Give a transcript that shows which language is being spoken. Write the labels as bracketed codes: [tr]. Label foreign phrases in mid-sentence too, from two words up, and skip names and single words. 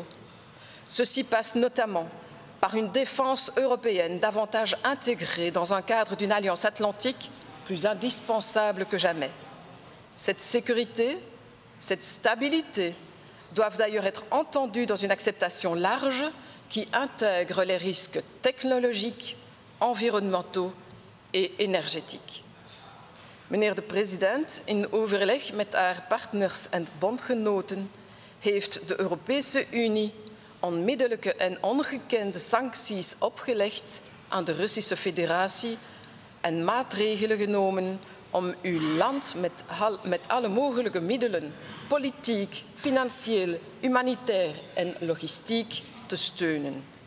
[fr] Ceci passe notamment par une défense européenne davantage intégrée dans un cadre d'une alliance atlantique plus indispensable que jamais. Cette sécurité, cette stabilité doivent d'ailleurs être entendues dans une acceptation large qui intègre les risques technologiques, environnementaux et énergétiques. [nl] Meneer de president, in overleg met haar partners en bondgenoten heeft de Europese Unie onmiddellijke en ongekende sancties opgelegd aan de Russische Federatie en maatregelen genomen om uw land met alle mogelijke middelen, politiek, financieel, humanitair en logistiek, te steunen.